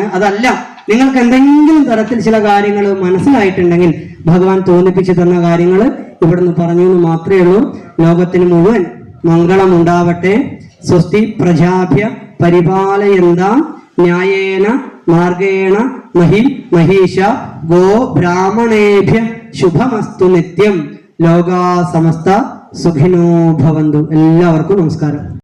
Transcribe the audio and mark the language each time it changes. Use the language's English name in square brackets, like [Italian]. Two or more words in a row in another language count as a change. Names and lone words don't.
[Malayalam] അതല്ല, നിങ്ങൾക്ക് എന്തെങ്കിലും തരത്തിൽ ചില കാര്യങ്ങൾ മനസ്സിലായിട്ടുണ്ടെങ്കിൽ ഭഗവാൻ തോന്നിപ്പിച്ചു തന്ന കാര്യങ്ങൾ ഇവിടുന്ന് പറഞ്ഞു എന്ന് മാത്രമേ ഉള്ളൂ. ലോകത്തിന് മുഴുവൻ മംഗളം ഉണ്ടാവട്ടെ. [Sanskrit] സ്വസ്തി പ്രജാഭ്യ പരിപാലയന്താം ന്യായേന മാർഗേണ മഹി മഹീഷ ഗോ ബ്രാഹ്മണേഭ്യ ശുഭമസ്തു നിത്യം. ലോകാ സമസ്ത സുഖിനോ ഭവന്തു. [Malayalam] എല്ലാവർക്കും നമസ്കാരം.